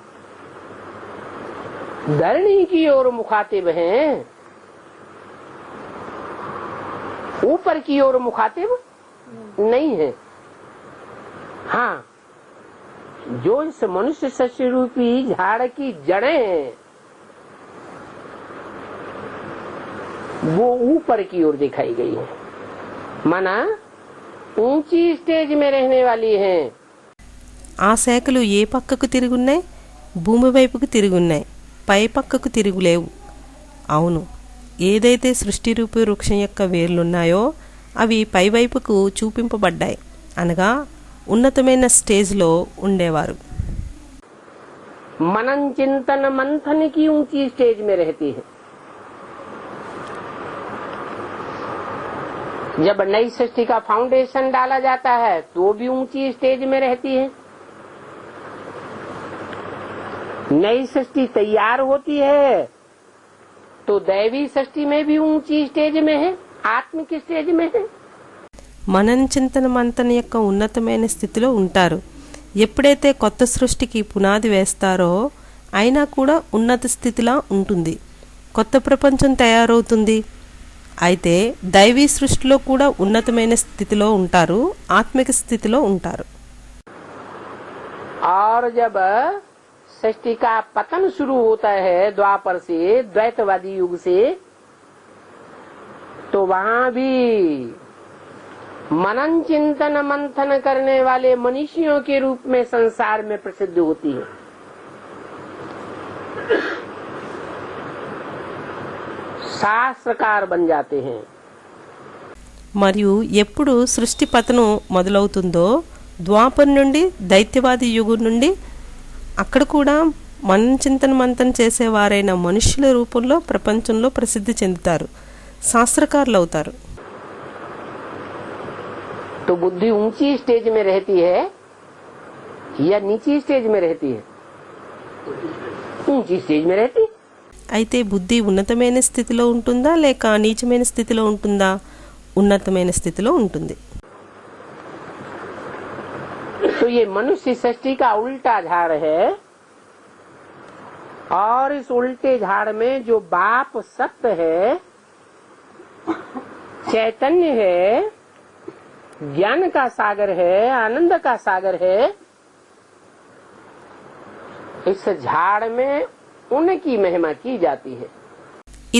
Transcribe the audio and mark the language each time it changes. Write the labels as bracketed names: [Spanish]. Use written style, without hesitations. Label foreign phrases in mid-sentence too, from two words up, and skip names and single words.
[Hindi] धरणी की ओर मुखातिब हैं. ऊपर की ओर मुखातिब नहीं है. हाँ, जो इस मनुष्य सृष्टि रूपी झाड़ की जड़ें हैं वो ऊपर की ओर दिखाई गई है. माना ऊंची स्टेज में रहने वाली हैं. [Telugu] ఆ శాఖలు ఏ పక్కకు తిరుగున్నాయి? భూమి వైపుకు తిరుగున్నాయి, పై పక్కకు తిరుగులేవు. అవును, ఏదైతే సృష్టి రూపీ వృక్షం యొక్క వేర్లున్నాయో అవి పైవైపుకు చూపింపబడ్డాయి, అనగా ఉన్నతమైన స్టేజ్లో ఉండేవారు. [Hindi] मनन चिंतन मंथन की ऊंची स्टेज में रहती है. जब नई सृष्टि का फाउंडेशन डाला जाता है तो भी ऊंची स्टेज में रहती है. नई सृष्टि तैयार होती है तो दैवी सृष्टि में भी ऊंची स्टेज में है, आत्मिक स्टेज में है. [Telugu] మనన్ చింతన మంతన యొక్క ఉన్నతమైన స్థితిలో ఉంటారు. ఎప్పుడైతే కొత్త సృష్టికి పునాది వేస్తారో అయినా కూడా ఉన్నత స్థితిలా ఉంటుంది. కొత్త ప్రపంచం తయారవుతుంది. అయితే దైవీ సృష్టిలో కూడా ఉన్నతమైన స్థితిలో ఉంటారు, ఆత్మిక స్థితిలో ఉంటారు. [Hindi] और जब सृष्टि का पतन शुरू होता है द्वापर से, द्वैतवादी युग से, तो वहाँ भी मनन चिंतन मंथन करने वाले मनीषियों के रूप में संसार में प्रसिद्ध होती है. शास्त्रकार बन जाते हैं. [Telugu] మరియు ఎప్పుడు సృష్టి పతనం మొదలవుతుందో ద్వాపర్ నుండి దైత్యవాది యుగం నుండి అక్కడ కూడా మనన్ చింతన మంతన చేసేవారైన మనుష్యుల రూపంలో ప్రపంచంలో ప్రసిద్ధి చెందుతారు, శాస్త్రకారులు అవుతారు. [Hindi] तो बुद्धि ऊंची स्टेज में रहती है या नीची स्टेज में रहती है? ऊंची स्टेज में रहती. [Telugu] అయితే బుద్ధి ఉన్నతమైన స్థితిలో ఉంటుందా లేక నీచమైన స్థితిలో ఉంటుందా? ఉన్నతమైన స్థితిలో ఉంటుంది. [Hindi] तो ये मनुष्य सृष्टि का उल्टा झाड़ है और इस उल्टे झाड़ में जो बाप सत्य है, चैतन्य है, ज्ञान का सागर है, आनंद का सागर है, इस झाड़ में उनकी महिमा की जाती है.